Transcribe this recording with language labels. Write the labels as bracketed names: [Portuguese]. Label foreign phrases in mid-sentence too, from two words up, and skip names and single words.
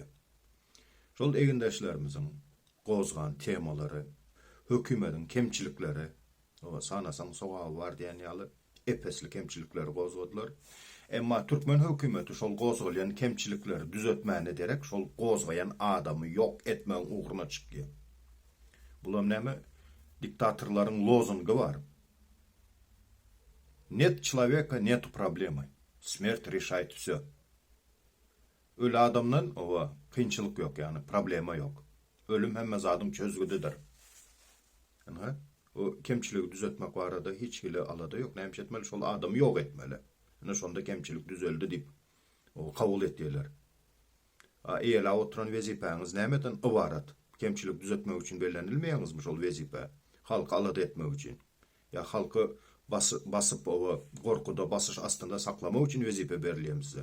[Turkmen] Şol egindeşlerimiziň gozgan temalary, hökümetiň kemçilikleri, o sanasaň sogagy var diýen ýaly epesli kemçilikleri gozgadylar. Emma Türkmen hökümeti şol gozgulyan kemçilikleri düzeltmäni derek şol gozgayan adamy ýok etmäň uğruna çykdy. Bulam näme? Diktatorlaryň lozungy var. [Russian] Нет человека, нету проблемы. Смерть решает всё. [Turkmen] Öyle adamdan o kıyınçılık yok, yani problema yok. ölüm hemme zadın çözgüdüdür. Yani, o kemçiligi düzeltmek barada hiç hile alada yok. Näme etmeli? Şol adamı yok etmeli. Yani şonda kemçilik düzeldi dip o kabul etdiler. Eýle oturan wezipäňiz nämeden ibarat? Kemçilik düzeltmek üçin bellenilmeýäňizmi şol wezipe? Halky alada etmek üçin. Ya halky basıp o gorkuda basış astında saklamak üçin wezipe berilýär size.